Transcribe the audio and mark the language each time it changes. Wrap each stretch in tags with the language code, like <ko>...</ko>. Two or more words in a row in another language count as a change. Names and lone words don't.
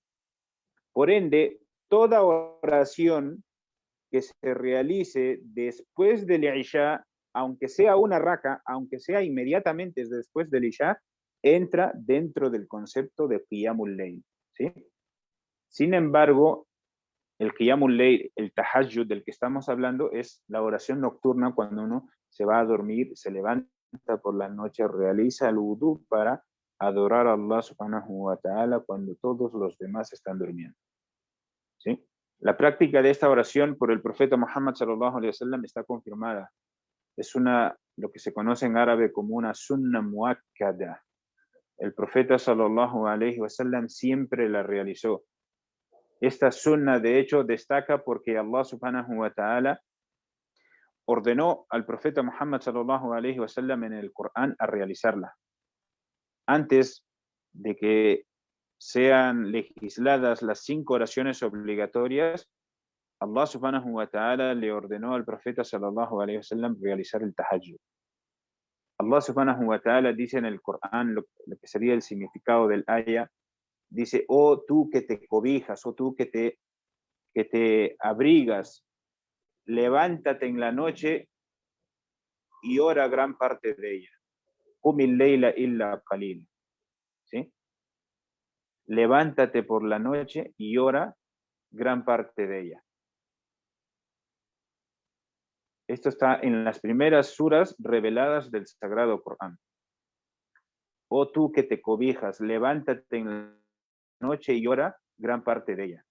<es>Por ende, toda oración que se realice después del Isha, aunque sea una raka, aunque sea inmediatamente después del Isha, entra dentro del concepto de</es> <ar>قيام الليل,</ar> <es>¿sí? Sin embargo, el</es> <ar>قيام الليل,</ar> <es>el Tahajjud del que estamos hablando, es la oración nocturna cuando uno se va a dormir, se levanta por la noche, realiza el wudú para adorar a Allah</es> <ar>سبحانه وتعالى</ar> <es>cuando todos los demás están durmiendo. ¿Sí? La práctica de esta oración por el profeta Muhammad</es> <ar>صلى الله عليه وسلم</ar> <es>está confirmada. Es lo que se conoce en árabe como una</es> <ar>سنة مؤكدة,</ar> <es>El profeta</es> <ar>صلى الله عليه وسلم</ar> <es>siempre la realizó. Esta sunna, de hecho, destaca porque Allah</es> <ar>سبحانه وتعالى</ar> <es>ordenó al profeta Muhammad</es> <ar>صلى الله عليه وسلم</ar> <es>en el Corán a realizarla. Antes de que sean legisladas las 5 oraciones obligatorias, Allah</es> <ar>سبحانه وتعالى</ar> <es>le ordenó al profeta</es> <ar>صلى الله عليه وسلم</ar> <es>realizar el tahajjud. Allah</es> <ar>سبحانه وتعالى</ar> <es>dice en el Corán lo que sería el significado del ayah, dice, oh tú que te cobijas, oh tú que te abrigas, levántate en la noche y ora gran parte de ella.</es> <ar>قم الليل إلا قليلا.</ar> <es>¿Sí? Levántate por la noche y ora gran parte de ella. Esto está en las primeras suras reveladas del Sagrado Corán. Oh tú que te cobijas, levántate en la noche y ora gran parte de ella.</es>